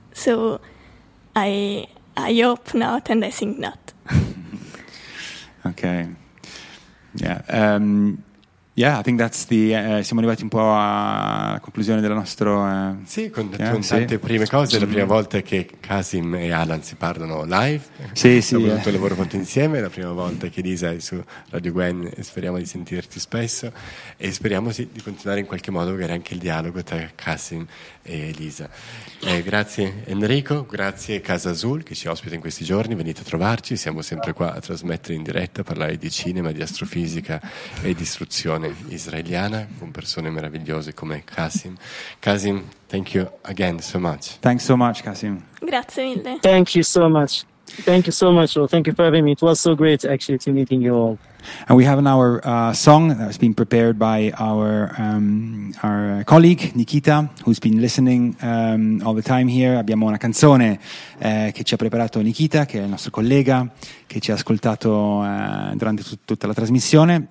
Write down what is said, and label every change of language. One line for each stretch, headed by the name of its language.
English: So I hope not, and I think not. Okay. Yeah. Yeah, I think that's the
Italian: siamo arrivati un po' alla conclusione della nostra sì, con tante prime cose. La prima volta che Kasim e Alan si parlano live. Sì, sì. Dopo tutto il lavoro fatto insieme, la prima volta che Lisa è su Radio Gwen, e speriamo di sentirti spesso e speriamo sì, di continuare in qualche modo magari anche il dialogo tra Kasim e Lisa. Grazie Enrico, grazie Casa Azul che ci ospita in questi giorni, venite a trovarci, siamo sempre qua a trasmettere in diretta, a parlare di cinema, di astrofisica e di istruzione israeliana con persone meravigliose come Kasim.
English: Kasim, thank you again so much. Thanks so much, Kasim.
Italian: Grazie mille.
English: Thank you so much. Thank you so much. Well, thank you for having me. It was so great actually to meeting you all. And we have an our song that has been prepared by our colleague Nikita, who's been listening all the time here.
Italian: Abbiamo una canzone che ci ha preparato Nikita, che è il nostro collega, che ci ha ascoltato durante tutta la trasmissione.